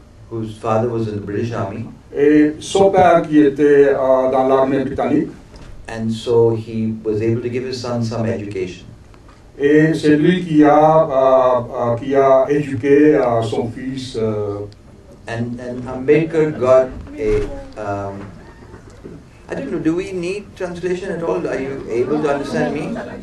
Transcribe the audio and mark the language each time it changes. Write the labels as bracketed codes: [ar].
[en] whose father was in the British Army, [fr] et son père qui était dans l'armée britannique. [en] And so he was able to give his son some education. [fr] Et c'est lui qui a éduqué son fils. [en] And Ambedkar got a, I don't know, do we need translation at all? Are you able to understand me?